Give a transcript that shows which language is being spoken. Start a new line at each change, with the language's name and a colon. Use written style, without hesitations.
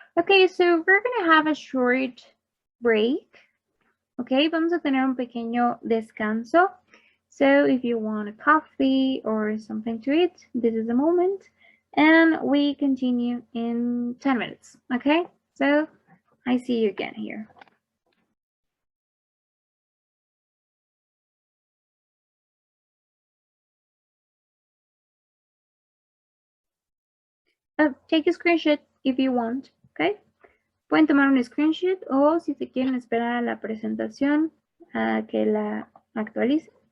English: Okay, so we're gonna have a short break.
Spanish: Okay, vamos a tener un pequeño descanso.
English: So if you want a coffee or something to eat, this is the moment. And we continue in 10 minutes. Okay, so I see you again here. Take a screenshot if you want, okay?
Spanish: Pueden tomar un screenshot o si se quieren esperar a la presentación a que la actualice.